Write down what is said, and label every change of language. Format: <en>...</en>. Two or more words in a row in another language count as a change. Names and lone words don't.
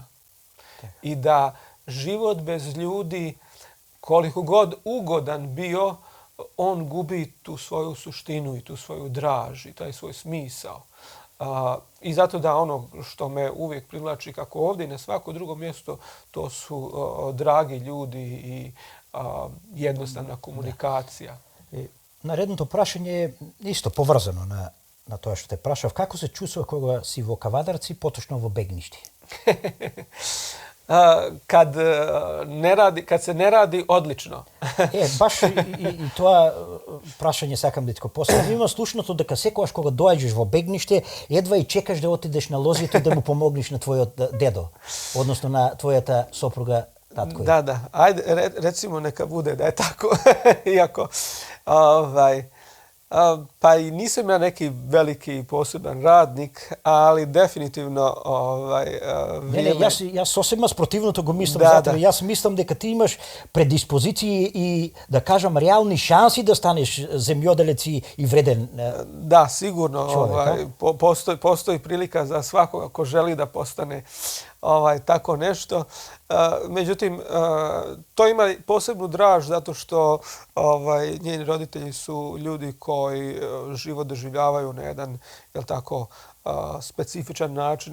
<bs>I da život bez ljudi, koliko god ugodan bio, on gubi tu svoju suštinu i tu svoju draž i taj svoj smisao. I zato da ono što me uvijek privlači kako ovdje i na svako drugo mjesto, to su dragi ljudi i jednostavna komunikacija.</bs> <mk>Наредното прашање е исто поврзано на тоа што те прашав. Како се чувствува кога си во Кавадарци, поточно во Бегништи?</mk> <bs>Kad se ne radi, odlično.</bs> <mk>Баш и тоа прашање сакам да ти го поставам. Има слушното дека секогаш кога доаѓаш во Бегниште, едва и чекаш да отидеш на лозито да му помогнеш на твојот дедо, односно на твојата сопруга татко.</mk> <bs>Da. Ajde, recimo neka bude da je tako. Iako, pa i nisam ja neki veliki poseban radnik, ali definitivno</bs> <mk>Не, јас сосема спротивното го мислам за тебе. Јас мислам дека ти имаш предиспозиции и да кажам реални шанси да станеш земјоделец и вреден.</mk> <bs>Da, sigurno. Postoji prilika za svakoga ko želi da postane tako nešto. Međutim, to ima posebnu draž zato što njeni roditelji su ljudi koji život doživljavaju na jedan, specifičan način</bs>